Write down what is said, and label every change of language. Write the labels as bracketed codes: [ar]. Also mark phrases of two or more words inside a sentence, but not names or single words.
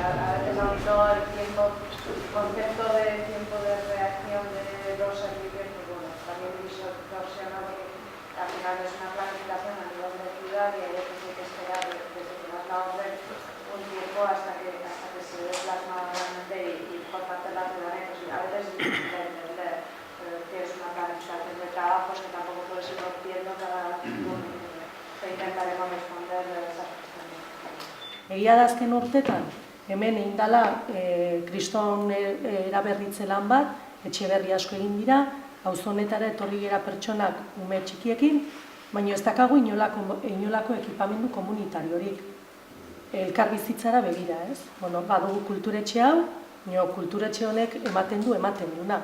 [es] A veces aunque el concepto de tiempo de reacción de los servicios también distorsiona porque al final es una planificación a nivel de ciudad y hay veces que hay que esperar desde que das la orden un tiempo hasta que se plasma realmente y por parte de la ciudadanía pues a veces es difícil de entender, pero que es una planificación de trabajos que tampoco puedes ir rompiendo cada turno. Intentaremos responder esas cuestiones. [eu] Egia da azken urtetan, hemen indala kriston eraberritze lan bat, etxe berri asko egin dira, auzonetara etorri gara pertsonak ume txikiekin, baina ez dakagu inolako ekipamendu komunitariorik. Elkar bizitzara begira, ez? Badugu kulturetxe hau, kulturetxe honek ematen duna.